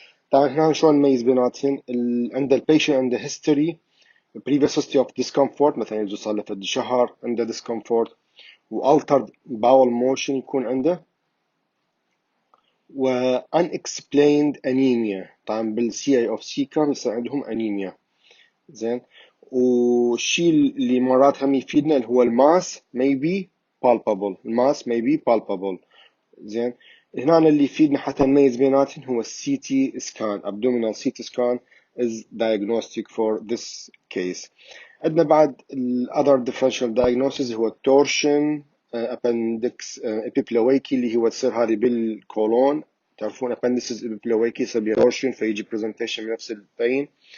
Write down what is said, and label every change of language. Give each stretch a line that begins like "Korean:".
Arabic: طبعا هنا شلون نميز بيناتهم؟ عند البيشنت عنده history previous history of discomfort، مثلا يجي صار له فد شهر عنده discomfort، و altered bowel motion يكون عنده، و unexplained anemia. طبعا بالCI of cecum يصير عندهم anemia. زين، والشيء اللي مرات هم يفيدنا اللي هو الماس
English: may be palpable،
Arabic: الماس may be palpable. زين، هنا اللي يفيدنا حتى نميز بيناتهم هو
English: CT scan abdominal CT scan is diagnostic for this case.
Arabic: عندنا بعد other differential diagnosis هو torsion appendix epiploicky اللي هو تصير هذه بالكولون. تعرفون appendices epiploicky يصير torsion فيجي presentation من نفس البين.